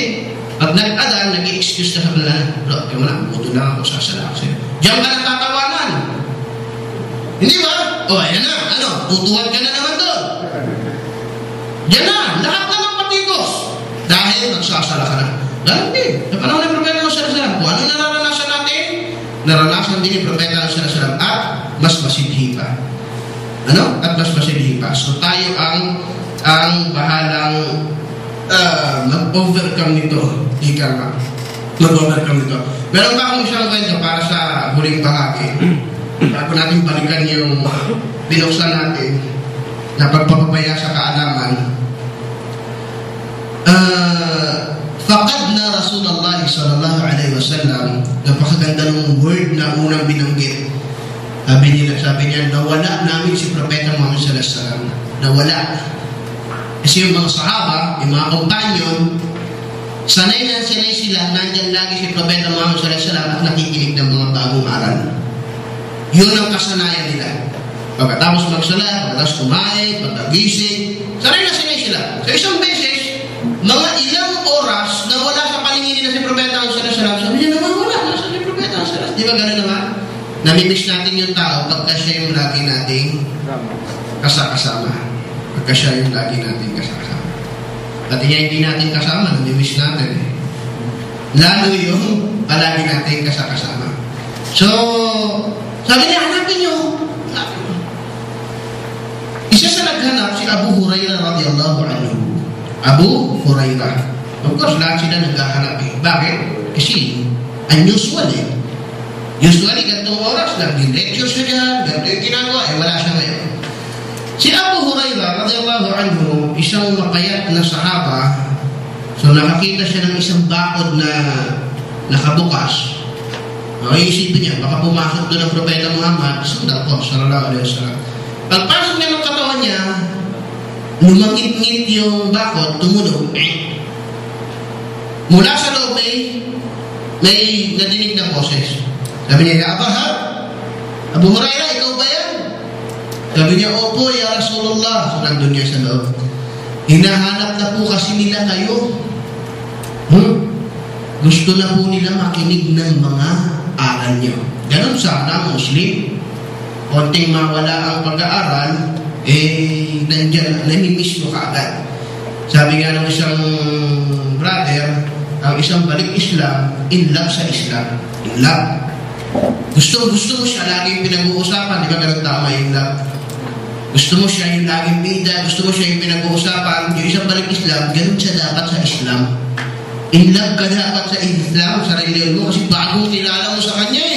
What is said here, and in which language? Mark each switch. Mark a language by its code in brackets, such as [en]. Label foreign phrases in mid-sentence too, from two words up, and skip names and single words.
[tl] Pag nag-adan, nag-i-excuse ka sa kanila, bro, wala, buto lang ako, sasala ako sa'yo. Diyan ka nagtatawanan. Hindi ba? O, ayan na, tutuwad ka na naman doon. Diyan na, lahat na ng patigos. Dahil nagsasala ka na. Dahil hindi. Sa panahon ng Propeta [ar] صلى الله عليه وسلم, [tl] kung ano nararanasan natin, naranasan din ni Propeta [ar] صلى الله عليه وسلم [tl] at mas masidhi pa. At mas masidhi pa. So tayo ang bahalang mag-overcome nito. Ika nga. Mag-overcome nito. Meron pa akong isang kwento para sa huling bahagi. Bago natin balikan yung binuksan natin na pagpapabaya sa kaalaman. [ar] فقدنا رسول الله صلى الله عليه وسلم, [tl] napakaganda ng word na unang binanggit. Sabi niya, nawala namin si Propeta Muhammad [ar] صلى الله عليه وسلم. [tl] Nawala. Kasi yung mga sahaba, yung mga kompanyon, sanay sila, nandyan lagi si Propeta Muhammad [ar] صلى الله عليه وسلم [tl] at nakikinig ng mga bagong aral. Yun ang kasanayan nila. Pagkatapos magsalat, pagkatapos kumain, pagkagising, sanay sila. So isang beses, mga ilang oras na wala sa palingin na si Propeta [ar] صلى الله عليه وسلم, [tl] sabi niya naman wala sa si Propeta [ar] صلى الله عليه وسلم. [tl] Di ba gano'n naman? Namimiss natin yung tao pagka siya yung lagi nating kasama. Pagka siya yung lagi nating kasama. At hindi natin kasama, namimiss natin. Lalo yung palagi nating kasama. So, sabi niya, hanapin nyo. Isa sa naghanap si Abu Hurairah [ar] رضي الله عنه. [tl] Abu Hurairah. Of course, lahat sila naghahanap eh. Bakit? Kasi unusual eh. Usually, gantong oras lang, lecture siya dyan, ganito yung ginagawa, wala siya ngayon. Si Abu Hurairah [ar] رضي الله عنه, [tl] isang mapayat na sahaba, so nakakita siya ng isang bakod na nakabukas. Okay, isipin niya, baka pumasok doon ang Propeta Muhammad, sundan po, [ar] صلى الله عليه وسلم. [tl] Pagpasok niya ng katawan niya, lumangit-ngit yung bakod, tumunog. Mula sa loob may nadinig ng boses. Sabi niya, ya Abu Hurairah, ikaw ba yan? Sabi niya, opo, ya Rasulullah. So nandun niya sa loob. Hinahanap na po kasi nila kayo. Gusto na po nila makinig ng mga aral niyo. Ganon sana, Muslim. Konting mawala ang pag-aaral, nandyan, namimiss mo kaagad. Sabi nga ng isang brother, ang isang balik Islam, [en] in love [tl] sa Islam. [en] In love. [tl] Gusto mo siya, laging pinag-uusapan, di ba ganun tama yung love? Gusto mo siya yung laging bida, gusto mo siya yung pinag-uusapan, yung isang balik Islam, ganun siya dapat sa Islam. [en] In love [tl] ka dapat sa Islam, sa reliyon mo, kasi bagong kilala mo sa kanya eh.